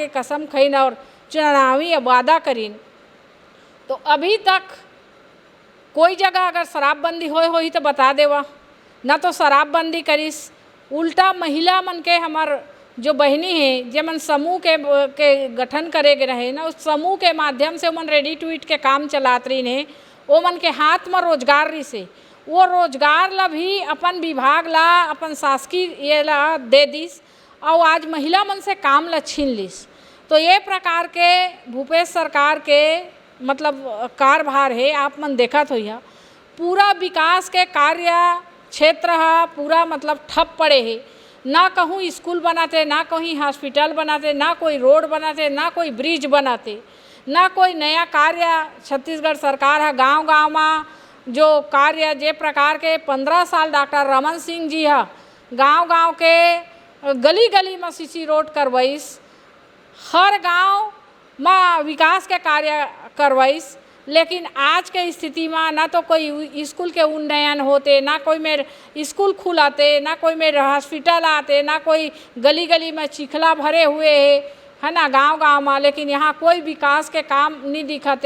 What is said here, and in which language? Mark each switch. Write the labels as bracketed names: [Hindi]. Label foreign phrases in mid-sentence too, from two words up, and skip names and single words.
[Chhattisgarhi] कसम खईन और चुनावी वादा करीन, तो अभी तक कोई जगह अगर शराबबंदी होई तो बता देवा, ना तो शराबबंदी करिस, उल्टा महिला मन के हमार जो बहनी है जे मन समूह के गठन करे के रहे ना, उस समूह के माध्यम से मन रेडी टू ईट के काम चलात रही ने, वो मन के हाथ में रोजगार रही से वो रोजगार ला भी अपन विभाग ला अपन शासकीय ये ला दे दिस और आज महिला मन से काम ला छीन लिस। तो ये प्रकार के भूपेश सरकार के मतलब कार्यभार है, आप मन देखत होइहा पूरा विकास के कार्य क्षेत्र है पूरा मतलब ठप पड़े है, ना कहूँ स्कूल बनाते, ना कहीं हॉस्पिटल बनाते, ना कोई रोड बनाते, ना कोई ब्रिज बनाते, ना कोई नया कार्य छत्तीसगढ़ सरकार है गांव-गांव में जो कार्य जे प्रकार के 15 साल डॉक्टर रमन सिंह जी है गांव-गांव के गली-गली में सीसी रोड करवाइस, हर गांव में विकास के कार्य करवाइस, लेकिन आज के स्थिति में ना तो कोई स्कूल के उन्नयन होते, ना कोई मेरे स्कूल खुलाते, ना कोई मेरे हॉस्पिटल आते, ना कोई गली गली में चिखला भरे हुए है ना गांव-गांव में, लेकिन यहाँ कोई विकास के काम नहीं दिखते।